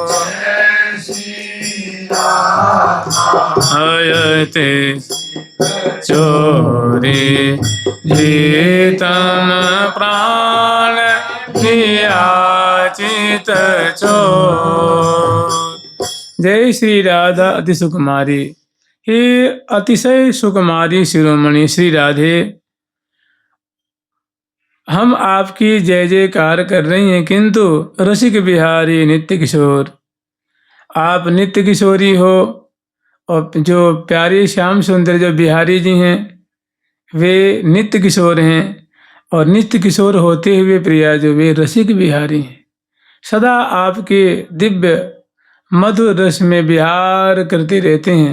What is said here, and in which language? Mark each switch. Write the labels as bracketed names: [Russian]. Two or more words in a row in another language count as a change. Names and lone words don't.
[Hindi] हयते चोरी प्रीतम प्राण प्रिया चित चोर। जय श्री राधा अति सुकुमारी। हे अतिशय सुकुमारी शिरोमणि श्री राधे, हम आपकी जय जयकार कर रही हैं, किंतु रसिक बिहारी नित्य किशोर, आप नित्य किशोरी हो और जो प्यारे श्याम सुंदर जो बिहारी जी हैं वे नित्य किशोर हैं, और नित्य किशोर होते हुए प्रिया जो वे रसिक बिहारी हैं, सदा आपके दिव्य मधुर रस में विहार करते रहते हैं।